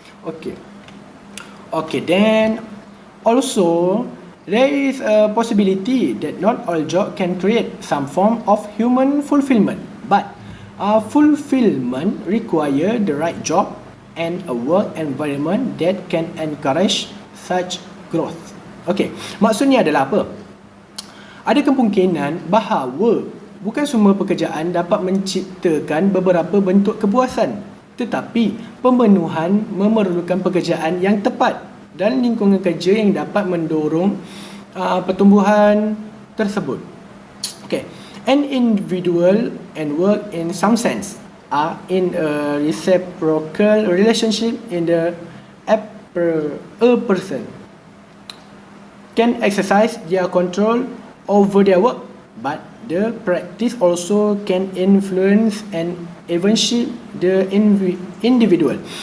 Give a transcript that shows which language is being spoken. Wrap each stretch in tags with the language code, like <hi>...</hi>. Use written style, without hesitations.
<en>Okay, then also there is a possibility that not all jobs can create some form of human fulfillment, but fulfillment require the right job and a work environment that can encourage such growth. Okay,</en> <ms>maksudnya adalah apa? Ada kemungkinan bahawa bukan semua pekerjaan dapat menciptakan beberapa bentuk kepuasan, tetapi pemenuhan memerlukan pekerjaan yang tepat dan lingkungan kerja yang dapat mendorong pertumbuhan tersebut. Okay.</ms> <en>An individual and work in some sense are in a reciprocal relationship in the a person can exercise their control over their work, but the practice also can influence and even shape the individual.</en>